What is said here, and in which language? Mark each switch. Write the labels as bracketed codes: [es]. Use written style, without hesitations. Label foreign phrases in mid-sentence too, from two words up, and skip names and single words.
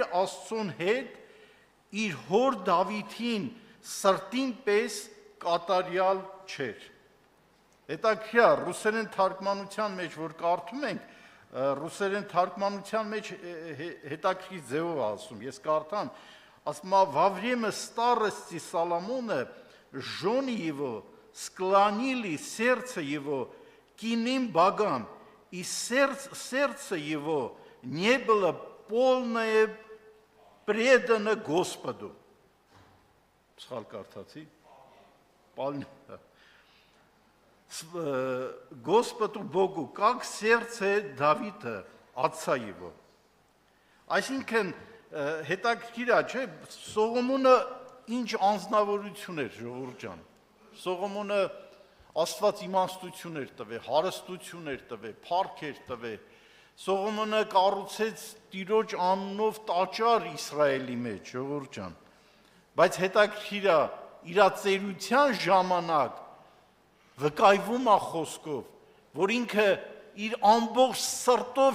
[hy] Աստծուն հետ իր հոր Դավիթին սրտին պես կատարյալ չէր։ Հետաքրքիր ռուսերեն թարգմանության մեջ որ կարդում ենք, ռուսերեն թարգմանության մեջ հետաքրքիր ձևով ասում, ես կարդամ, ասում է [ru] «Во время старости Соломона жены его склонили сердце его к иным богам, и сердце его не было полное предано Господу». [hy] Սխալ կարդացի։ [ru] Господу Богу, как сердце Давида, отца его։ [hy] Այսինքն հետաքրքիր է, չէ՞, Սողոմոնը ինչ անձնավորություն էր, ժողովուրդ ջան։ Սողոմոնը Աստված իմաստություն էր տվել, հարստություն էր տվել, փառք էր տվել։ Սողոմոնը կառուցեց Տիրոջ անունով տաճար Իսրայելի մեջ, ժողովուրդ ջան։ Բայց հետաքրքիր է, իր ծերության ժամանակ վկայվում է խոսքով, որ ինքը իր ամբողջ սրտով